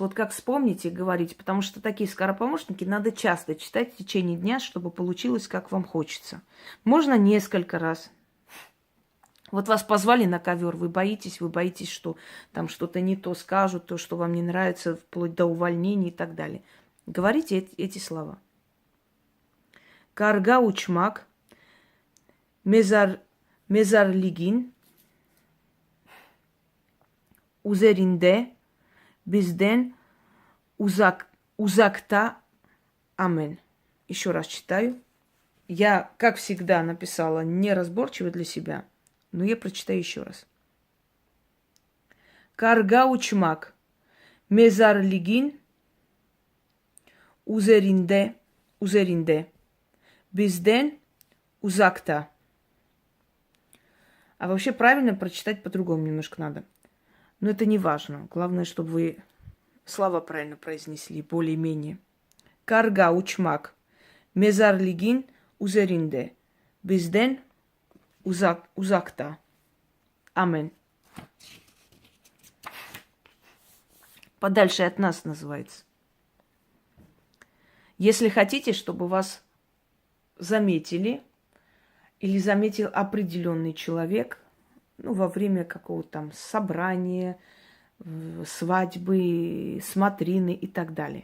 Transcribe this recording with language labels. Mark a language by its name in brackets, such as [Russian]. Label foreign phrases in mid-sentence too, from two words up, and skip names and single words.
[Russian] Вот как вспомните, говорите, потому что такие скоропомощники надо часто читать в течение дня, чтобы получилось, как вам хочется. Можно несколько раз. Вот вас позвали на ковер, вы боитесь, что там что-то не то скажут, то, что вам не нравится, вплоть до увольнения и так далее. Говорите эти слова. [Turkish] Karga uçmak, mezarlığın, üzerinde, bizden, uzakta, амен. [Russian] Еще раз читаю. Я, как всегда, написала неразборчиво для себя, но я прочитаю еще раз. [Turkish] Karga uçmak, mezarlığın, üzerinde, bizden, uzakta. [Russian] А вообще правильно прочитать по-другому немножко надо. Но это не важно. Главное, чтобы вы слова правильно произнесли, более-менее. [Turkish] Karga uçmak, mezarlığın, üzerinde, bizden, uzakta. Амен. [Russian] Подальше от нас называется. Если хотите, чтобы вас заметили, или заметил определенный человек, ну, во время какого-то там собрания, свадьбы, смотрины и так далее.